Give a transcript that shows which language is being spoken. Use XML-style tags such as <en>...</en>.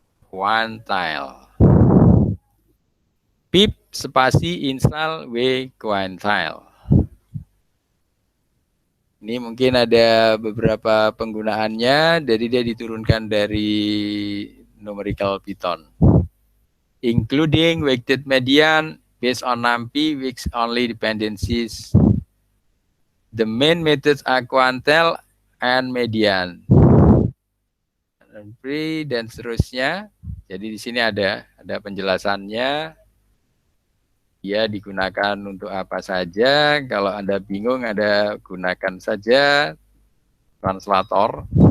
<id>Quantile. Pip spasi install w quantile. Ini mungkin ada beberapa penggunaannya, jadi dia diturunkan dari numerical Python.</id> <en>Including weighted median based on NumPy with only dependencies. The main methods are quantile and median.</en> <id>Dan seterusnya. Jadi di sini ada penjelasannya. Dia digunakan untuk apa saja. Kalau Anda bingung, Anda gunakan saja translator.</id>